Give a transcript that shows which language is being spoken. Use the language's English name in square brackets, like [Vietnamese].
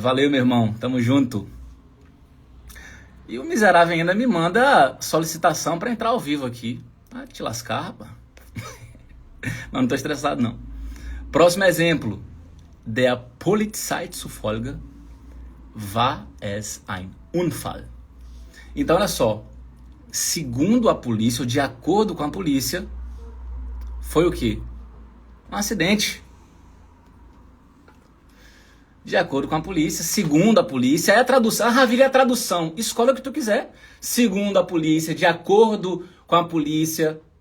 [Portuguese] Valeu, meu irmão, tamo junto. E o miserável ainda me manda solicitação para entrar ao vivo aqui. Ah, te lascar, rapaz. Mas não tô estressado, não. Próximo exemplo. [German] Der Polizei zufolge war es ein Unfall. [Portuguese] Então, olha só. Segundo a polícia, ou de acordo com a polícia, foi o quê? Um acidente. De acordo com a polícia, segundo a polícia, é a tradução. Ah, Ravilha, é a tradução. Escolha o que tu quiser. Segundo a polícia, de acordo com a polícia.